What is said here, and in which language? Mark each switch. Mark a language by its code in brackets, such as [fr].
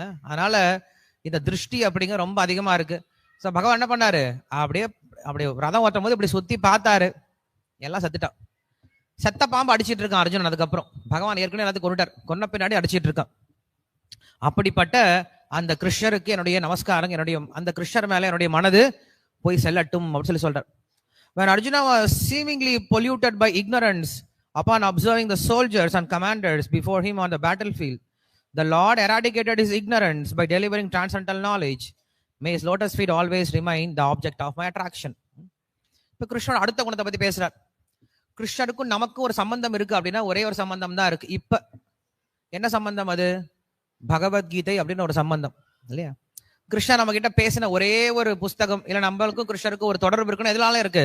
[ta] அதனால இந்த திருஷ்டி அப்படிங்கிற ரொம்ப அதிகமா இருக்கு. ஸோ பகவான் என்ன பண்ணாரு, அப்படியே ரதம் ஓட்டும் போது இப்படி சுத்தி பார்த்தாரு, எல்லாம் செத்துட்டான். செத்த பாம்பு அடிச்சிட்டு இருக்கான் அர்ஜுனன். அதுக்கப்புறம் பகவான் ஏற்கனவே எல்லாத்தையும் கொண்டுட்டார், கொன்ன பின்னாடி அடிச்சிட்டு இருக்கான். அப்படிப்பட்ட அந்த கிருஷ்ணருக்கு என்னுடைய நமஸ்காரம், என்னுடைய அந்த கிருஷ்ணர் மேல என்னுடைய மனது போய் செல்லட்டும் அப்படின்னு சொல்றார். [en] When Arjuna was seemingly polluted by ignorance upon observing the soldiers and commanders before him on the battlefield, the Lord eradicated his ignorance by delivering transcendental knowledge. May his lotus feet always remain the object of my attraction. [ta] இப்ப கிருஷ்ணன் அடுத்த குணத்தை பத்தி பேசுறார். கிருஷ்ணருக்கும் நமக்கும் ஒரு சம்பந்தம் இருக்கு அப்படின்னா ஒரே ஒரு சம்பந்தம் தான் இருக்கு. இப்ப என்ன சம்பந்தம்? அது பகவத்கீதை அப்படின்னு ஒரு சம்பந்தம், இல்லையா? கிருஷ்ணர் நம்ம கிட்ட பேசின ஒரே ஒரு புஸ்தகம், இல்ல நம்மளுக்கும் கிருஷ்ணருக்கும் ஒரு தொடர்பு இருக்குன்னு எதனால இருக்கு?